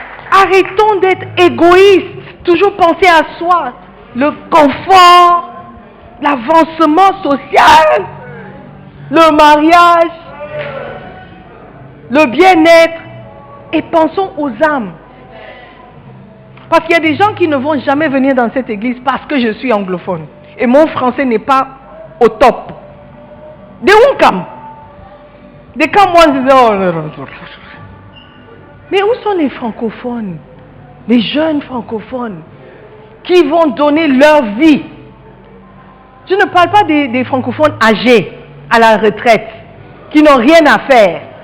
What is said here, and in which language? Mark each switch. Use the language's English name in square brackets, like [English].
[French] Arrêtons d'être égoïstes, toujours penser à soi, le confort, l'avancement social, le mariage, le bien-être, et pensons aux âmes. Parce qu'il y a des gens qui ne vont jamais venir dans cette église parce que je suis anglophone et mon français n'est pas au top. [English] They won't come. They come once and say, oh, no. [French] Mais où sont les francophones, les jeunes francophones qui vont donner leur vie? Je ne parle pas des francophones âgés à la retraite qui n'ont rien à faire.